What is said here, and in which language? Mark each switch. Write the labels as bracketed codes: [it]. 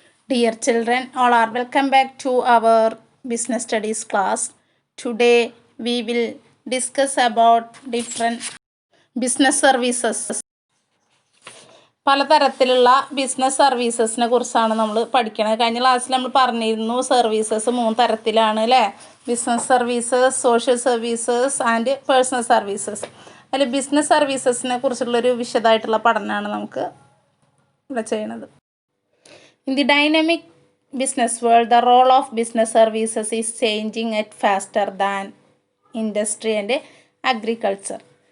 [en] Dear children, all are welcome back to our business studies class. Today we will discuss about different business services. [ml] പലതരത്തിലുള്ള business സർവീസസിനെ കുറിച്ചാണ് നമ്മൾ പഠിക്കുന്നത്. കഴിഞ്ഞ ക്ലാസ്സിൽ നമ്മൾ പറഞ്ഞിരുന്നു സർവീസസ് 3 തരത്തിലാണ് അല്ലേ? [en] Business services, social services and personal services. [ml] അതിൽ ബിസിനസ് സർവീസസിനെ കുറിച്ചുള്ളൊരു വിശദമായിട്ടുള്ള പഠനമാണ് നമുക്ക് ഇവിടെ ചെയ്യുന്നത്. [en] In the dynamic business world, the role of business services is changing at faster than industry and agriculture.